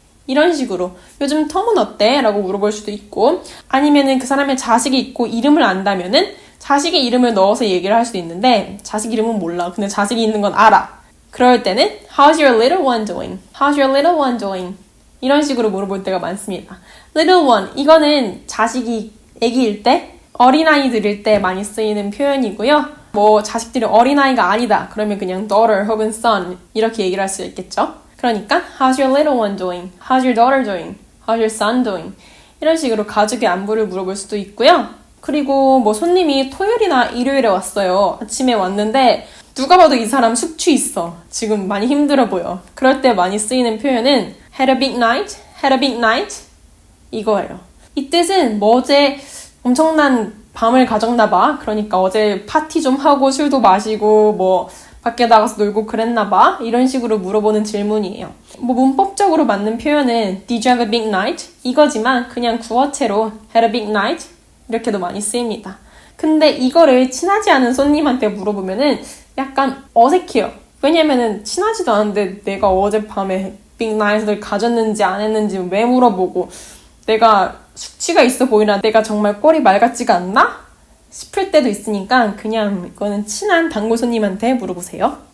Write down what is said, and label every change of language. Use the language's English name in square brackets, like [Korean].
[Korean] 이런 식으로 요즘 톰은 어때? 라고 물어볼 수도 있고 아니면은 그 사람의 자식이 있고 이름을 안다면은 자식의 이름을 넣어서 얘기를 할 수도 있는데 자식 이름은 몰라. 근데 자식이 있는 건 알아. 그럴 때는 [English] How's your little one doing? How's your little one doing? [Korean] 이런 식으로 물어볼 때가 많습니다. [English] Little one, [Korean] 이거는 자식이 아기일 때, 어린아이들일 때 많이 쓰이는 표현이고요. 자식들이 어린아이가 아니다. 그러면 그냥 daughter 혹은 son 이렇게 얘기를 할 수 있겠죠. 그러니까 [English] How's your little one doing? How's your daughter doing? How's your son doing? [Korean] 이런 식으로 가족의 안부를 물어볼 수도 있고요. 그리고 손님이 토요일이나 일요일에 왔어요. 아침에 왔는데 누가 봐도 이 사람 숙취 있어. 지금 많이 힘들어 보여. 그럴 때 많이 쓰이는 표현은 [English] had a big night? had a big night? [Korean] 이거예요. 이 뜻은 어제 엄청난 밤을 가졌나 봐. 그러니까 어제 파티 좀 하고 술도 마시고 밖에 나가서 놀고 그랬나 봐. 이런 식으로 물어보는 질문이에요. 문법적으로 맞는 표현은 [English] Did you have a big night? [Korean] 이거지만 그냥 구어체로 [English] had a big night? [Korean] 이렇게도 많이 쓰입니다. 근데 이거를 친하지 않은 손님한테 물어보면은 약간 어색해요. 왜냐면은 친하지도 않은데 내가 어젯밤에 빅나잇을 가졌는지 안 했는지 왜 물어보고, 내가 숙취가 있어 보이나, 내가 정말 꼴이 맑았지가 않나? 싶을 때도 있으니까 그냥 이거는 친한 단골 손님한테 물어보세요.